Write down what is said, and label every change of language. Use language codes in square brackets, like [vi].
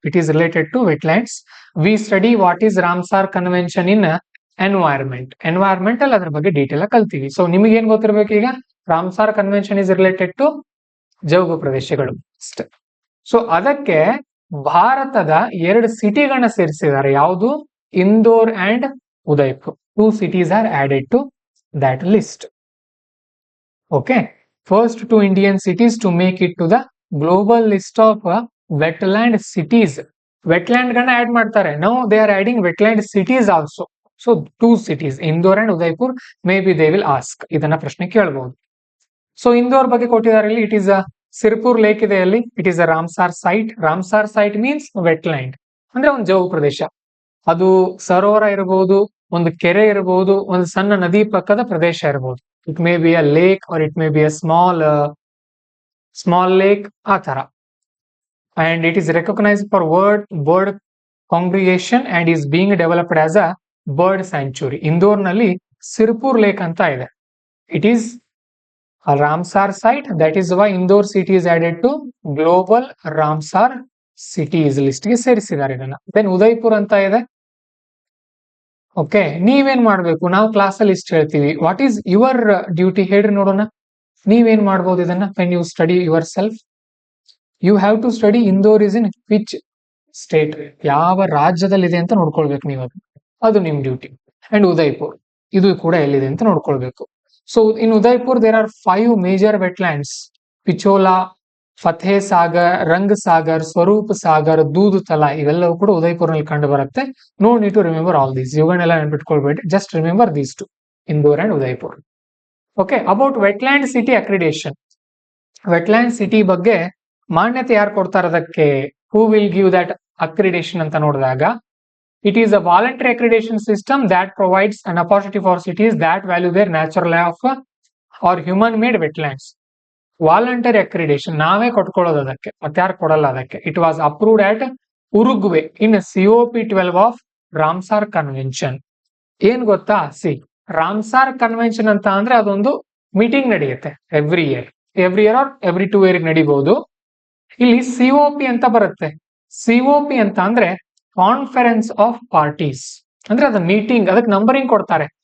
[en] It is related to wetlands. We study what is Ramsar convention in environment. [kn] Environment ಅಲ್ಲಿ ಅದ್ರ ಬಗ್ಗೆ detail ಆಗಿ ಕಲ್ತೀವಿ. So ನಿಮಗೆ ಏನ್ ಗೊತ್ತಿರ್ಬೇಕು ಈಗ? [en] Ramsar convention is related to [kn] ಜೌಗು ಪ್ರದೇಶಗಳು ಅಷ್ಟೇ. ಸೊ ಅದಕ್ಕೆ ಭಾರತದ 2 ಸಿಟಿಗಳನ್ನ ಸೇರಿಸಿದ್ದಾರೆ. ಯಾವುದು? Indore and Udaipur. [en] 2 cities are added to that list. Okay, first 2 Indian cities to make it to the global list of wetland cities. Wetland gonna add ಮಾಡ್ತಾರೆ. Now they are adding wetland cities also. So 2 cities, Indore and Udaipur. Maybe they will ask. [kn] ಇದನ್ನ ಪ್ರಶ್ನೆ ಕೇಳಬಹುದು. So Indore ಬಗ್ಗೆ ಕೊಟ್ಟಿದ್ದಾರೆ ಇಲ್ಲಿ. It is a Sirpur lake ಇದೆ ಅಲ್ಲಿ. [en] It is a Ramsar site. Ramsar site means wetland, [kn] ಅಂದ್ರೆ ಒಂದು ಜೌಗು ಪ್ರದೇಶ. ಅದು ಸರೋವರ ಇರಬಹುದು, ಒಂದು ಕೆರೆ ಇರಬಹುದು, ಒಂದು ಸಣ್ಣ ನದಿ ಪಕ್ಕದ ಪ್ರದೇಶ ಇರಬಹುದು. [en] it may be a lake or it may be a small lake, [kn] ಆ ತರ. [en] And it is recognised for bird congregation and is being developed as a bird sanctuary. [kn] Indore ನಲ್ಲಿ ಸಿರ್ಪುರ್ ಲೇಕ್ ಅಂತ ಇದೆ. [en] ಇಟ್ ಈಸ್ a Ramsar site. That is why Indore city is added to global Ramsar cities list [kn] ಗೆ ಸೇರಿಸಿದ್ದಾರೆ ಇದನ್ನ. Then Udaipur ಅಂತ ಇದೆ. Okay, ನೀವೇನ್ ಮಾಡ್ಬೇಕು? ನಾವು ಕ್ಲಾಸ್ ಅಲ್ಲಿ ಇಷ್ಟ ಹೇಳ್ತೀವಿ. [en] what is your duty [kn] ಹೇಳ್ರಿ ನೋಡೋಣ. ನೀವೇನ್ ಮಾಡ್ಬೋದು ಇದನ್ನ? [en] when you study yourself, you have to study Indore is in which state, [kn] ಯಾವ ರಾಜ್ಯದಲ್ಲಿ ಇದೆ ಅಂತ ನೋಡ್ಕೊಳ್ಬೇಕು ನೀವು. ಅದು ನಿಮ್ ಡ್ಯೂಟಿ. ಅಂಡ್ ಉದಯ್ಪುರ್ ಇದು ಕೂಡ ಎಲ್ಲಿದೆ ಅಂತ ನೋಡ್ಕೊಳ್ಬೇಕು. [en] So in Udaipur there are 5 major wetlands: Pichola, Fateh Sagar, Rang Sagar, Swaroop Sagar, Dood Tala. [kn] ಇವೆಲ್ಲವೂ ಕೂಡ ಉದಯ್ಪುರ್ನಲ್ಲಿ ಕಂಡು ಬರುತ್ತೆ. [en] No need to remember all these. [kn] ಇವುಗಳನ್ನೆಲ್ಲ ನೆನಪಿಟ್ಕೊಳ್ಬೇಡಿ. [en] Just remember these 2, Indore and Udaipur. Okay, about wetland city accreditation. Wetland city [kn] ಬಗ್ಗೆ ಮಾನ್ಯತೆ ಯಾರು ಕೊಡ್ತಾರೆ ಅದಕ್ಕೆ? [en] Who will give that accreditation [kn] ಅಂತ ನೋಡಿದಾಗ, [en] it is a voluntary accreditation system that provides an opportunity for cities that value their natural life or human-made wetlands. Voluntary accreditation [kn] ನಾವೇ ಕೊಟ್ಕೊಳ್ಳೋದು ಅದಕ್ಕೆ, ಮತ್ತೆ ಯಾರು ಕೊಡಲ್ಲ ಅದಕ್ಕೆ. [en] It was approved at Uruguay in COP12 of Ramsar Convention. [kn] ಏನ್ ಗೊತ್ತಾ? Ramsar convention ಅಂತ ಅಂದ್ರೆ ಅದೊಂದು ಮೀಟಿಂಗ್ ನಡೆಯುತ್ತೆ [en] every year or every 2 year [kn] ನಡಿಬಹುದು. ಇಲ್ಲಿ COP ಅಂತ ಬರುತ್ತೆ. COP ಅಂತ ಅಂದ್ರೆ ಕಾನ್ಫರೆನ್ಸ್ ಆಫ್ ಪಾರ್ಟೀಸ್, ಅಂದ್ರೆ ಅದ ಮೀಟಿಂಗ್, ಅದಕ್ಕೆ ನಂಬರಿಂಗ್ ಕೊಡ್ತಾರೆ.